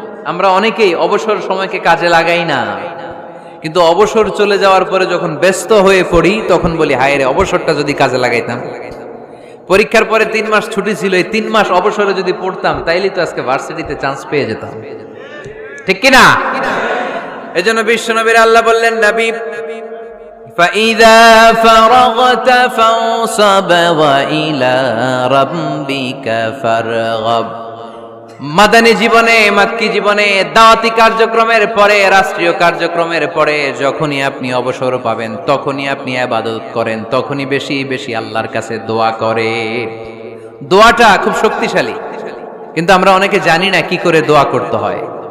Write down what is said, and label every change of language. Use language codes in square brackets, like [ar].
[bn] আমরা অনেকেই অবসর সময়কে কাজে লাগাই না, কিন্তু অবসর চলে যাওয়ার পরে যখন ব্যস্ত হয়ে পড়ি তখন বলি হায় রে, অবসরটা যদি কাজে লাগাইতাম। পরীক্ষার পরে 3 মাস ছুটি ছিল, এই 3 মাস অবসরে যদি পড়তাম তাইলেই তো আজকে ভার্সিটিতে চান্স পেয়ে যেতাম, ঠিক কিনা? এজন্য বিশ্বনবীর আল্লাহ বললেন নবী [ar] فإذا فرغت فانصب وإلى ربك فارغب। [bn] মাদানী জীবনে, মাক্কি জীবনে, দাওয়াতি কার্যক্রমের পরে, রাষ্ট্রীয় কার্যক্রমের পরে যখনই আপনি অবসর পাবেন তখনই আপনি ইবাদত করেন, তখনই বেশি বেশি আল্লাহর কাছে দোয়া করেন। দোয়াটা খুব শক্তিশালী, কিন্তু আমরা অনেকে জানি না কি করে দোয়া করতে হয়।